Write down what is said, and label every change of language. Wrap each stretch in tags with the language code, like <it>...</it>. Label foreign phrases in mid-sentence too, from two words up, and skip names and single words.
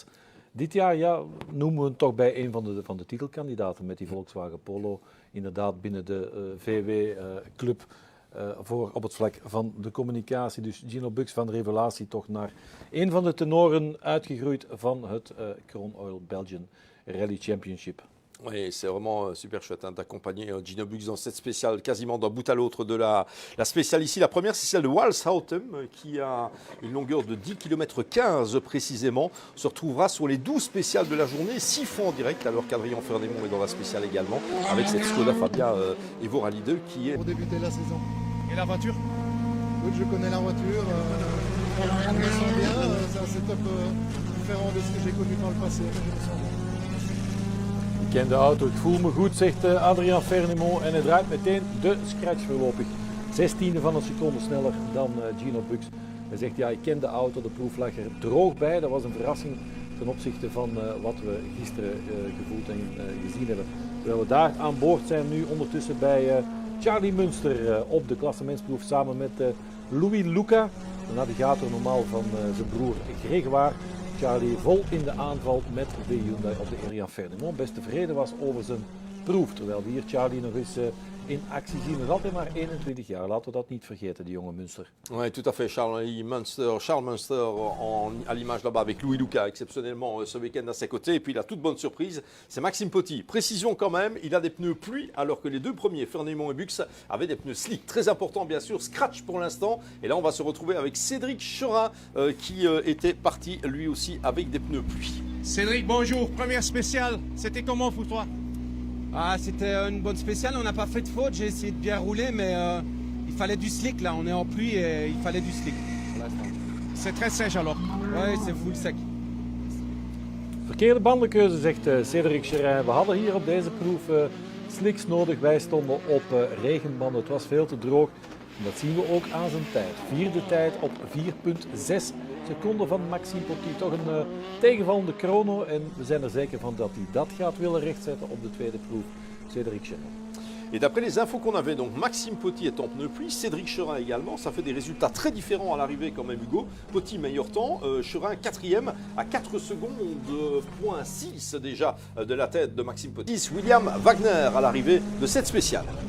<nl>Dit jaar noemen we hem toch bij een van de titelkandidaten met die Volkswagen Polo. Inderdaad binnen de VW-club voor op het vlak van de communicatie. Dus Gino Bux van revelatie toch naar een van de tenoren uitgegroeid van het Kroon Oil Belgian Rally Championship.</nl> <fr>Oui, c'est vraiment super chouette d'accompagner Gino Bux dans cette spéciale, quasiment d'un bout à l'autre de la spéciale ici. La première, c'est celle de Walshouten, qui a une longueur de 10 km 15 précisément. On se retrouvera sur les 12 spéciales de la journée, 6 fois en direct, alors qu'Adrien Ferdinand est dans la spéciale également, avec cette Skoda Fabia Evo Rally 2 qui est... Pour débuter la saison. Et la voiture? Oui, je connais la voiture, je me sens bien, c'est un setup différent de ce que j'ai connu par le passé, mais je me sens bien.</fr> <nl>Ik ken de auto, ik voel me goed, zegt Adrien Fernimo. En hij draait meteen de scratch voorlopig. 16e van een seconde sneller dan Gino Bux. Hij zegt, ja, ik ken de auto, de proef lag er droog bij. Dat was een verrassing ten opzichte van wat we gisteren gevoeld en gezien hebben. Terwijl we daar aan boord zijn nu ondertussen bij Charlie Münster op de klassementsproef samen met Louis Luca. De navigator normaal van zijn broer Grégoire. Charlie vol in de aanval met de Hyundai op de Adrien Ferdinand. Best tevreden was over zijn proef. Terwijl we hier Charlie nog eens in actie zien. Nog altijd maar 21 jaar, laten we dat niet vergeten, die jonge Münster.</nl> <fr>Oui, tout à fait. Charles Münster à l'image là-bas avec Louis Lucas exceptionnellement ce week-end à ses côtés. Et puis la toute bonne surprise, c'est Maxime Potty. Précision quand même, il a des pneus pluie alors que les deux premiers, Fernémont et Bux, avaient des pneus slick. Très important bien sûr, scratch pour l'instant. Et là on va se retrouver avec Cédric Cherin qui était parti lui aussi avec des pneus pluie. Cédric, bonjour. Première spéciale, c'était comment pour toi? Ah, c'était une bonne spéciale, on n'a pas fait de faute, j'ai essayé de bien rouler, mais il fallait du slick là, on est en pluie et il fallait du slick pour l'instant. C'est très sèche alors. Ouais, c'est full sec.</fr> <nl>Verkeerde bandenkeuze, zegt Cédric Cherin. We hadden hier op deze proef slicks nodig. Wij stonden op regenbanden. Het was veel te droog. En dat zien we ook aan zijn tijd. Vierde tijd op 4,6 seconden van Maxime Potty. Toch een tegenvallende chrono. En we zijn er zeker van dat hij dat gaat willen rechtzetten op de tweede proef. Cédric Cherin.</nl> <fr>Et d'après les infos qu'on avait, donc Maxime Potty est en pneu pluie, Cédric Cherin également. Ça fait des résultats très différents à l'arrivée quand même, Hugo. Potty meilleur temps, Cherin quatrième à 4 secondes, point 6 déjà de la tête de Maxime Potty. William Wagner à l'arrivée de cette spéciale.</fr>